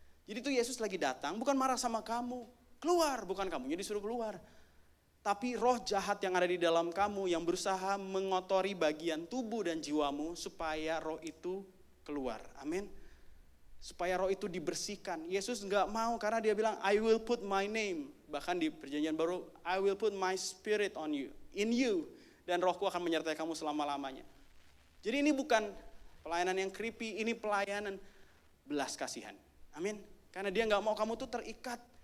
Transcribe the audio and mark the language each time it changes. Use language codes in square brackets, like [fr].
[id] Jadi itu Yesus lagi datang, bukan marah sama kamu. Keluar, bukan kamunya disuruh keluar. Tapi roh jahat yang ada di dalam kamu yang berusaha mengotori bagian tubuh dan jiwamu supaya roh itu keluar. Amin. supaya roh itu dibersihkan. Yesus nggak mau karena dia bilang, [en] I will put my name. [id] Bahkan di perjanjian baru, [en] I will put my spirit on you, in you. [id] Dan rohku akan menyertai kamu selama-lamanya. Jadi ini bukan pelayanan yang creepy, ini pelayanan belas kasihan. Amin. Karena dia nggak mau kamu tuh terikat.